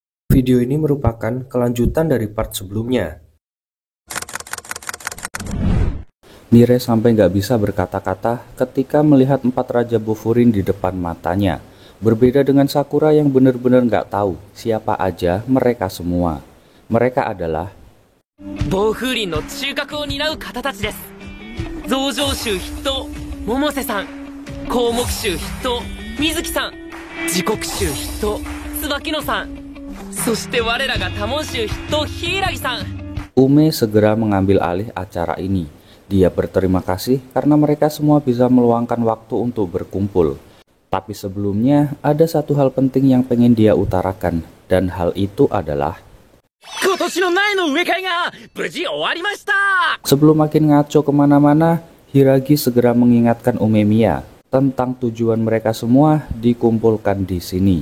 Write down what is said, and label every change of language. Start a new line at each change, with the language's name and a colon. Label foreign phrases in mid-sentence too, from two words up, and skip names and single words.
Indonesian: Video ini merupakan kelanjutan dari part sebelumnya. Nire sampai nggak bisa berkata-kata ketika melihat 4 raja Bofurin di depan matanya. Berbeda dengan Sakura yang benar-benar nggak tahu siapa aja mereka semua. Mereka adalah
Japanese: 暴風林の中核を担う方たちです。増上州筆頭百瀬さん、項目州筆頭水木さん、時刻州筆頭椿野さん、そして我らが多聞州筆頭柊さん。
Indonesian: Ume segera mengambil alih acara ini. Dia berterima kasih karena mereka semua bisa meluangkan waktu untuk berkumpul. Tapi sebelumnya ada satu hal penting yang pengen dia utarakan, dan hal itu adalah sebelum makin ngaco kemana-mana, Hiragi segera mengingatkan Umemiya tentang tujuan mereka semua dikumpulkan di sini.